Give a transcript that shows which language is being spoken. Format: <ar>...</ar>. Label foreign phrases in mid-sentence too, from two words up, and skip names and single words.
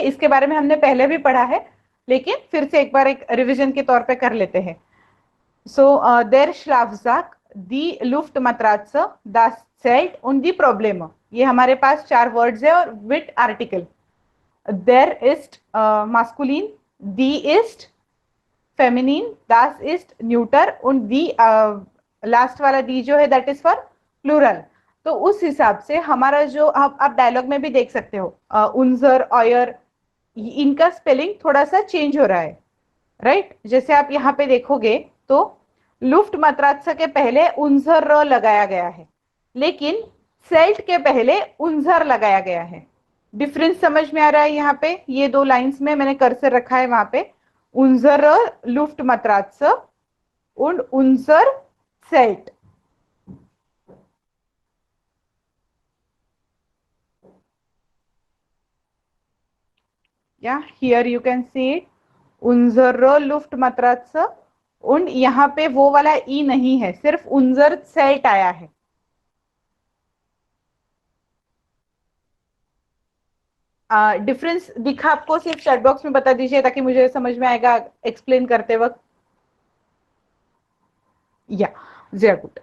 <hi>इसके बारे में हमने पहले भी पढ़ा है, लेकिन फिर से एक बार एक रिवीजन के तौर पे कर लेते हैं.</hi> <de>सो देर Schlafsack, die Luftmatratze, das Zelt und die Probleme.</de> <hi>ये हमारे पास 4 वर्ड्स है और</hi> <en>with article.</en> <de>der ist maskulin, die ist feminin, das ist neuter und die</de> <hi>लास्ट वाला दी जो है</hi> <en>that is for plural.</en> <hi>तो उस हिसाब से हमारा जो आप डायलॉग में भी देख सकते हो,</hi> <de>unser, euer,</de> <hi>इनका स्पेलिंग थोड़ा सा चेंज हो रहा है, राइट? जैसे आप यहाँ पे देखोगे तो</hi> <de>Luft Matratze</de> <hi>के पहले उनजर र लगाया गया है, लेकिन सेल्ट के पहले उनजर लगाया गया है. डिफरेंस समझ में आ रहा है यहाँ पे? ये 2 लाइंस में मैंने कर्सर रखा है वहां पे.</hi> <de>unser Luft Matratze und unser Zelt.</de> <en>Yeah, here you can see it.</en> <de>Unsere Luftmatratze. und</de> <hi>यहाँ पे वो वाला ई नहीं है, सिर्फ</hi> <de>unser Zelt</de> <hi>आया है. डिफरेंस दिखा आपको? सिर्फ चैट बॉक्स में बता दीजिए ताकि मुझे समझ में आएगा एक्सप्लेन करते वक्त.</hi> <en>या very good.</en>